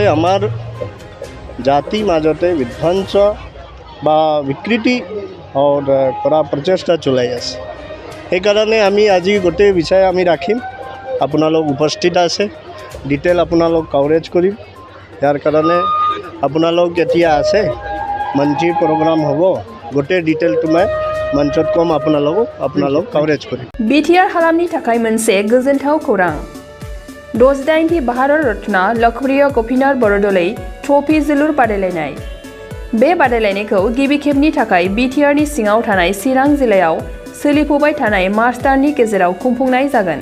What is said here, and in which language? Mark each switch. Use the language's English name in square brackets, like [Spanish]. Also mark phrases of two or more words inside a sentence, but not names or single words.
[Assamese] আমাৰ জাতিৰ মাজতে বিধ্বংস বা বিকৃতি কৰা প্ৰচেষ্টা চলাই আছে সেইকাৰণে আমি আজি গোটেই বিষয় আমি ৰাখিম আপোনালোক উপস্থিত আছে ডিটেইল আপোনালোক কভাৰেজ কৰিম ইয়াৰ কাৰণে আপোনালোক এতিয়া আছে মঞ্চৰ প্ৰগ্ৰাম হ'ব গোটেই ডিটেইলটো মই মঞ্চত কম আপোনালোক কভাৰেজ কৰিম [Bodo] बिटिआर हालामनि थाखाय मोनसे गोजोनथाव खौरां 68 भारत रत्न लोकप्रिय गपिनाथ बरदलै ट्रफी जोलुर बादायलायनाय बे बादायलायनायखौ गिबि खेबनि थाखाय बिटिआरनि सिङाव थानाय चिरां जिल्लायाव सोलिफुबाय थानाय मार्च दाननि गेजेराव खुंफुंनाय जागोन